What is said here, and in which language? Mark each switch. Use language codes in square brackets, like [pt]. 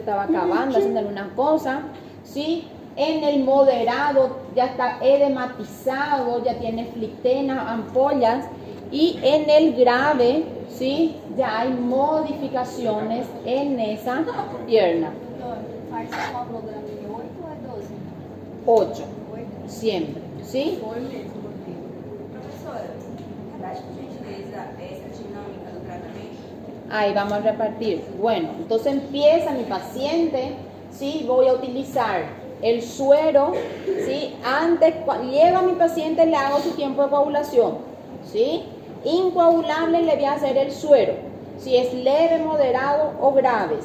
[es] Estaba acabando, haciendo alguna cosa, ¿sí? En el moderado ya está edematizado, ya tiene flictenas, ampollas, y en el grave, ¿sí? Ya hay modificaciones en esa pierna. [pt] Faz o coagulograma de 8 ou é 12? [es] 8, siempre, ¿sí? [pt] Foi mesmo, porque. Professora, dá por gentileza essa dinâmica do tratamento? [es] Ahí vamos a repartir. Bueno, entonces empieza mi paciente, ¿sí? Voy a utilizar el suero, ¿sí? Antes, cuando llega mi paciente, le hago su tiempo de coagulación, ¿sí? Incoagulable le voy a hacer el suero, si es leve, moderado o grave.